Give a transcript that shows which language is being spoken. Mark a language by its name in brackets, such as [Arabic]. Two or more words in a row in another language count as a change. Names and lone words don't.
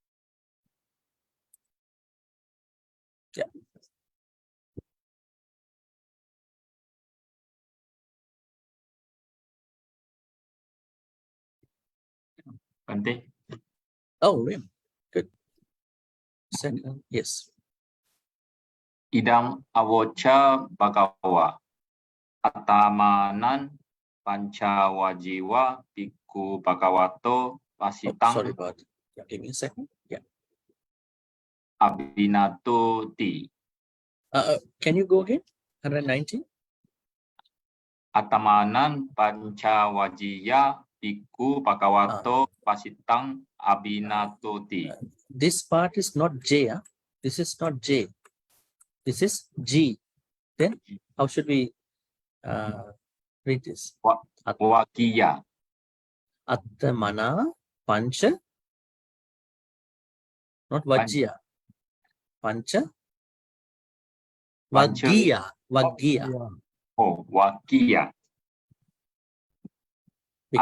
[English] Yeah. Bhante, Oh, really? Good. Second, yes. [Pali] idam avocha bhagawa atamanan pancawajiwa bhikkhu bhagavato [English] Oh, [Pali] vasitang [English] sorry about it. Yeah, give me a second. Yeah. [Pali] abhinato ti. [English] Can you go again? 119? [Pali] Atamanan pancawajiya bhikkhu bhagavato vasitang abhinato ti. [English] This part is not J. This is not J. This is G. Then how should we read this? Wakiya. [Pali] Attamana pancha, not Vajya. Pancha Vaggiya. Vaggiya. [English] Oh, wakiya. Bhikkhu.